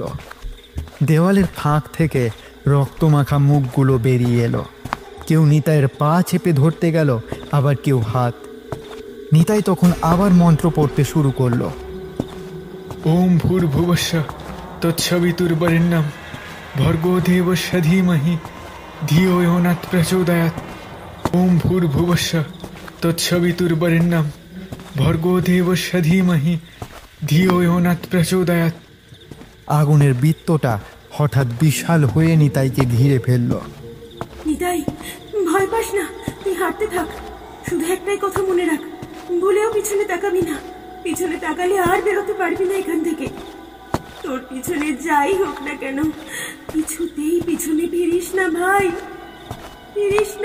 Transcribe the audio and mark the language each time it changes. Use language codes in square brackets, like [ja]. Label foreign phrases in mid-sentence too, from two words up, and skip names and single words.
[bn] দেওয়ালের ফাঁক থেকে রক্তমাখা মুখগুলো বেরিয়ে এলো। কেউ নিতাইয়ের পা চেপে ধরতে গেল, আবার কেউ হাত। নিতাই তখন আবার মন্ত্র পড়তে শুরু করলো। [sa] ওম ভূর্ভুবস্সঃ তৎসবিতুর্বরেণ্যং ভর্গো দেবস্য ধীমহি ধিয়ো ইয়ো ন প্রচোদয়াৎ। ওম ভূর্ভুবস্সঃ তৎসবিতুর্বরেণ্যং ভর্গো দেবস্য ধীমহি ধিয়ো ইয়ো ন প্রচোদয়াৎ। [bn] আগুনের বৃত্তটা হঠাৎ বিশাল হয়ে নিতাইকে ঘিরে ফেলল। নিতাই, ভয় পাস না, তুই হাঁটতে থাক। শুধু একটাই কথা মনে রাখ, ভুলেও পিছনে তাকাবি না। পিছনে তাকালে আর বেরোতে পারবি না এখান থেকে। তোর পিছনে যাই হোক না কেন, কিছুতেই পিছনে ফিরিস না ভাই, ফিরিস না।